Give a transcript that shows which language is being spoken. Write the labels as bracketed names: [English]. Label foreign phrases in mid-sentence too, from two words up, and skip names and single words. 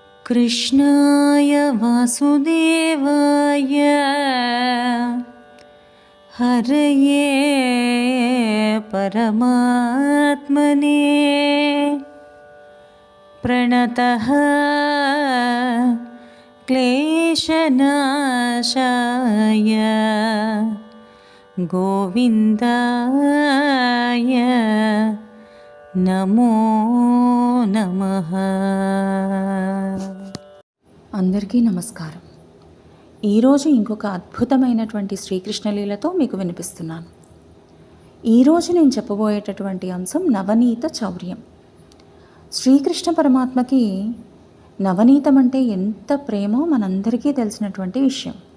[Sanskrit] कृष्णाय वासुदेवाय हरये परमात्मने प्रणतः क्लेशनाशाय गोविन्दाय నమో నమః. [Telugu] అందరికీ నమస్కారం. ఈరోజు ఇంకొక అద్భుతమైనటువంటి శ్రీకృష్ణలీలతో మీకు వినిపిస్తున్నాను. ఈరోజు నేను చెప్పబోయేటటువంటి అంశం నవనీత చౌర్యం. శ్రీకృష్ణ పరమాత్మకి నవనీతం అంటే ఎంత ప్రేమో మనందరికీ తెలిసినటువంటి విషయం.